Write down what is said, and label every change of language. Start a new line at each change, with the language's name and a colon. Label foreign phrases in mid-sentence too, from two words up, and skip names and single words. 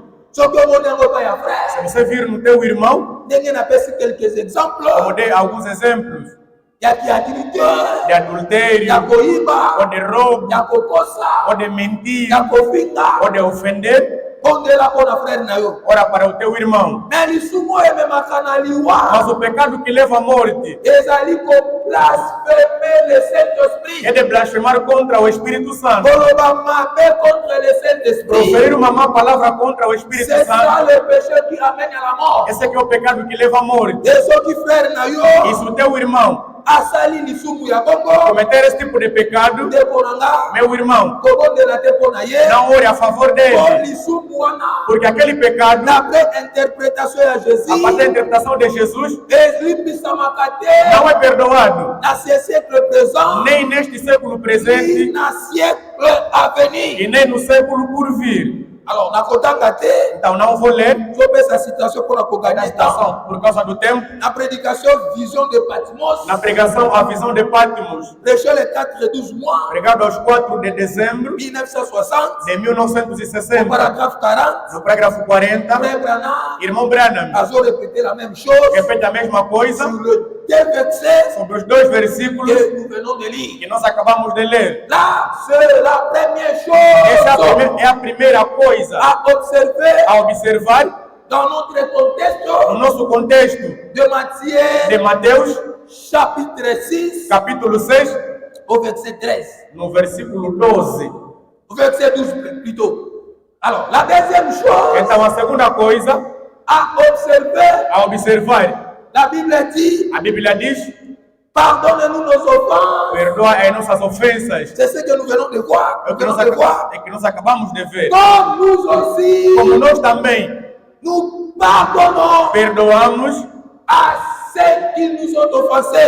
Lingala: Soki omoni yango pa ya
Portuguese: Se
Lingala: frère,
Portuguese: você vir no teu irmão,
Lingala: ndenge napesi
French: quelques exemples
Portuguese: eu dei alguns exemplos
Lingala: ya kiakili te,
Portuguese: de adultério,
Lingala: ya koyiba,
Portuguese: ou de roubo,
Lingala: ya kokosa,
Portuguese: ou de mentir,
Lingala: ya kofinga,
Portuguese: ou de ofender,
Lingala: bondela mpona frère na yo.
Portuguese: ora para o teu irmão.
Lingala: Mais lisumu oyo ememaka na
Portuguese: Mas
Lingala: liwa
Portuguese: o pecado que leva à morte
Lingala: ezali koblaspheme le
Portuguese: é
Lingala: Saint-Esprit,
Portuguese: de blasfemar contra o Espírito Santo.
Lingala: koloba mabe
French: contre le Saint-Esprit.
Portuguese: Proferir uma má palavra contra o Espírito
French: C'est ça
Portuguese: Santo.
French: le péché qui amène à la mort.
Portuguese: Esse é que é o pecado que leva à morte.
Lingala: Et soki frère na
Portuguese: E
Lingala: yo
Portuguese: se o teu irmão
Lingala: asali lisumu ya bongo,
Portuguese: cometer esse tipo de pecado,
Lingala: ndeko na nga
Portuguese: meu irmão,
Lingala: kobondela te mpo na ye,
Portuguese: não ore a favor
Lingala: po
Portuguese: dele.
Lingala: lisumu wana
Portuguese: Porque aquele pecado,
French: d'après interprétation ya
Portuguese: a
French: Jésus
Portuguese: partir da interpretação de Jesus,
Lingala: ezlimbisamaka te
Portuguese: não é perdoado.
French: na ce siècle présent
Portuguese: Nem neste século
French: ni
Portuguese: presente
French: na siècle à venir.
Portuguese: e nem no século por vir.
Lingala: Alors nakotanga te
Portuguese: Então não vou ler
Lingala: topesa citation mpona
Portuguese: a
Lingala: kogagner temps.
Portuguese: citação por causa do tempo.
French: Na prédication vision de Patmos,
Portuguese: Na pregação A Visão de Patmos,
French: prêché le 4 et 12 mois
Portuguese: pregado aos 4 de dezembro
French: 1960,
Portuguese: de
French: au
Portuguese: 1960,
French: paragraphe 40,
Portuguese: no parágrafo 40,
French: frère Branham
Portuguese: irmão Branham
French: a répété la même chose
Portuguese: repete a mesma coisa
French: sur le deux versets
Portuguese: sobre os dois versículos
French: que nous venons de lire.
Portuguese: que nós acabamos de ler.
French: Là, c'est la première
Portuguese: Essa
French: chose
Portuguese: é a primeira coisa
French: à observer
Portuguese: a observar
French: dans notre
Portuguese: no
French: contexte
Portuguese: nosso contexto
French: de Matthieu,
Portuguese: de Mateus,
French: chapitre 6,
Portuguese: capítulo 6,
French: au verset 13.
Portuguese: no versículo 12.
French: Au verset 12 plutôt. Alors, la deuxième chose
Portuguese: Então, a segunda coisa
French: à observer,
Portuguese: a observar,
French: la Bible dit,
Portuguese: a Bíblia diz:
French: pardonne-nous nos offenses.
Portuguese: perdoa as nossas ofensas.
French: C'est ce que nous venons de voir.
Portuguese: É o
French: Nous
Portuguese: que
French: venons
Portuguese: nós,
French: de voir.
Portuguese: é que nós acabamos de ver.
French: Comme nous aussi,
Portuguese: Como nós também
French: nous pardonnons
Portuguese: perdoamos
French: à ceux qui nous ont offensés.